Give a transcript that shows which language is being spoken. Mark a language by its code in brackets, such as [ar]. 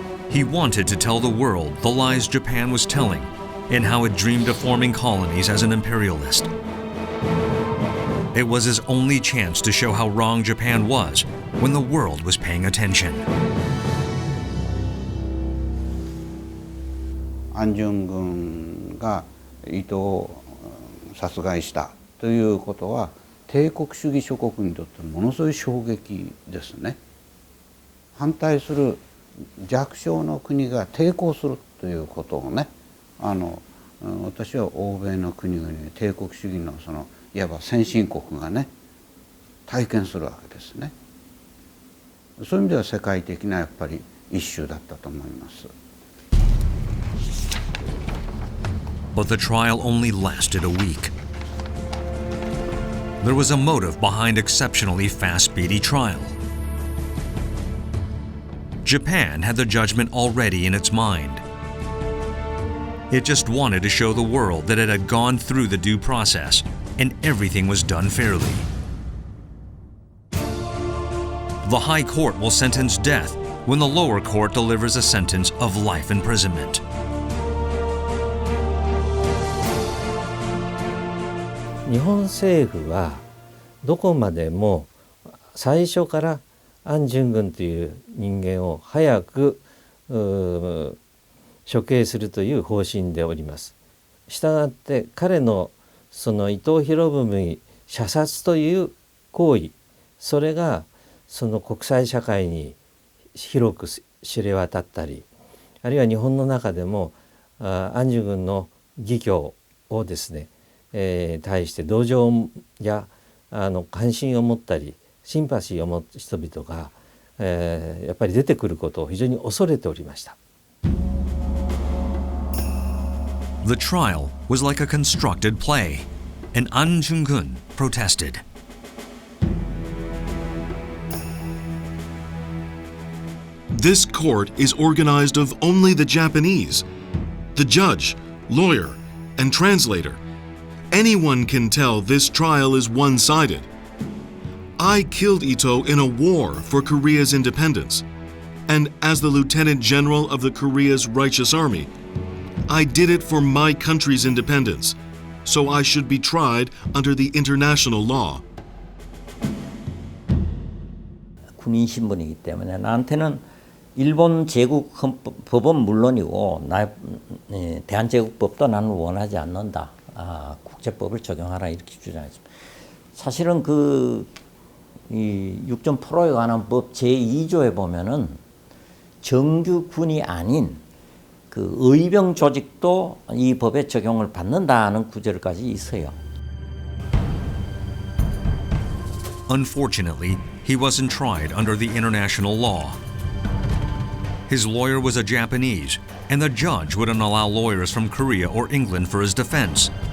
[en] He wanted to tell the world the lies Japan was telling and how it dreamed of forming colonies as an imperialist. It was his only chance to show how wrong Japan was when the world was paying attention. [ja] Ahn Jung-geunが伊藤を殺害したということは帝国主義諸国にとってものすごい衝撃ですね。反対する弱小の国が抵抗するということをね、私は欧米の国々に帝国主義のそのいわば先進国がね体験するわけですね。そういう意味では世界的なやっぱりイシューだったと思います。 [en] But the trial only lasted a week. There was a motive behind exceptionally fast, speedy trial. Japan had the judgment already in its mind. It just wanted to show the world that it had gone through the due process and everything was done fairly. The High Court will sentence death when the lower court delivers a sentence of life imprisonment. [ja] Japan政府はどこまでも最初からアン・ジュングンという人間を早く処刑するという方針でおります。したがって彼のその伊藤博文射殺という行為、それがその国際社会に広く知れ渡ったり、あるいは日本の中でもアン・ジュングンの義挙をですね対して同情や関心を持ったりシンパシーを持つ人々が、やっぱり出てくることを非常に恐れておりました。 [en] The trial was like a constructed play, and Ahn Jung-geun protested. This court is organized of only the Japanese. The judge, lawyer, and translator. Anyone can tell this trial is one-sided. I killed Ito in a war for Korea's independence. And as the Lieutenant General of the Korea's Righteous Army, I did it for my country's independence. So I should be tried under the international law. [ko] 군인 신분이기 때문에 나한테는 일본 제국 법은 물론이고 대한제국법도 나는 원하지 않는다. 국제법을 적용하라 이렇게 주장했습니다. 사실은 이 육전 포로에 관한 법 제2조에 보면은 정규 군이 아닌 그 의병 조직도 이 법에 적용을 받는다는 구절까지 있어요. [en] Unfortunately, he wasn't tried under the international law. His lawyer was a Japanese, and the judge wouldn't allow lawyers from Korea or England for his defense.